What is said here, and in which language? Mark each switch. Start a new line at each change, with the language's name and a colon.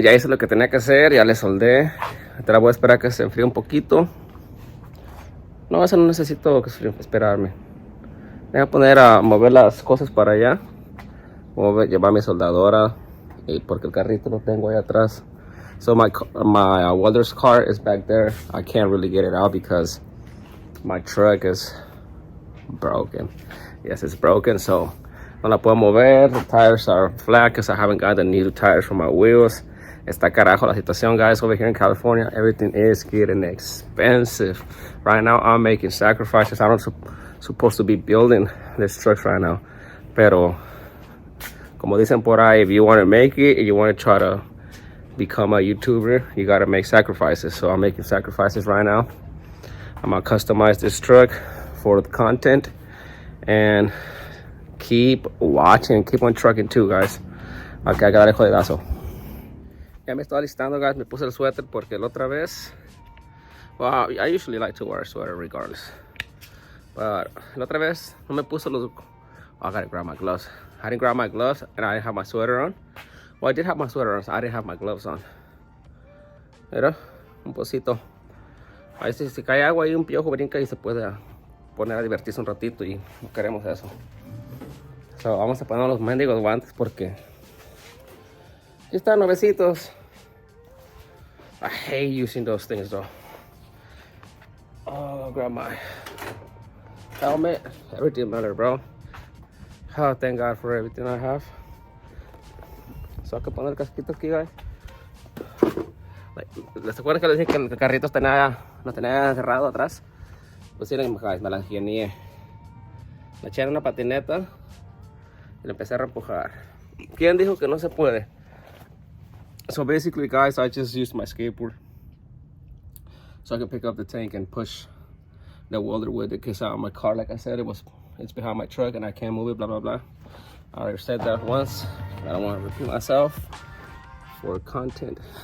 Spanish: Ya hice lo que tenía que hacer. Ya le soldé. Ahora voy a esperar que se enfríe un poquito. No, eso no necesito esperarme. Voy a poner a mover las cosas para allá. Voy a llevar mi soldadora. Y porque el carrito lo tengo ahí atrás.
English: So my welder's car is back there. I can't really get it out because my truck is broken. Yes, it's broken, so
Spanish: no la puedo mover.
English: The tires are flat because I haven't got the new tires for my wheels.
Spanish: Está carajo la situación, guys.
English: Over here in California, everything is getting expensive. Right now, I'm making sacrifices. I'm not supposed to be building this truck right now.
Spanish: Pero, como dicen por ahí,
English: if you want to make it, and you want to try to become a YouTuber, you got to make sacrifices. So I'm making sacrifices right now. I'm going to customize this truck for the content. And keep watching, keep on trucking too, guys.
Spanish: Ok, hay que darle jodidazo. Ya me estoy alistando, guys. Me puse el suéter porque la otra vez,
English: well, I usually like to wear a sweater regardless, but
Spanish: la otra vez no me puse los,
English: oh, I gotta grab my gloves. I didn't grab my gloves and I didn't have my sweater on. Well, I did have my sweater on, so I didn't have my gloves on.
Spanish: Mira, un pocito. Ahí si cae agua y un piojo brinca y se puede poner a divertirse un ratito y no queremos eso. So, vamos a poner los mendigos guantes porque aquí están nuevecitos.
English: I hate using those things though. Oh, grab my helmet. Everything matters, bro. Oh, thank God for everything I have.
Spanish: So, hay que poner el casquito aquí, guys. ¿Les acuerdan que les dije que el carrito no tenía cerrado atrás? Pues miren, guys, me la ingenié. Me eché en una patineta y le empecé a reempujar. ¿Quién dijo que no se puede?
English: So basically, guys, I just used my skateboard so I can pick up the tank and push the welder with it. Because my car, like I said, it's behind my truck and I can't move it. Blah blah blah. I already said that once. I don't want to repeat myself for content.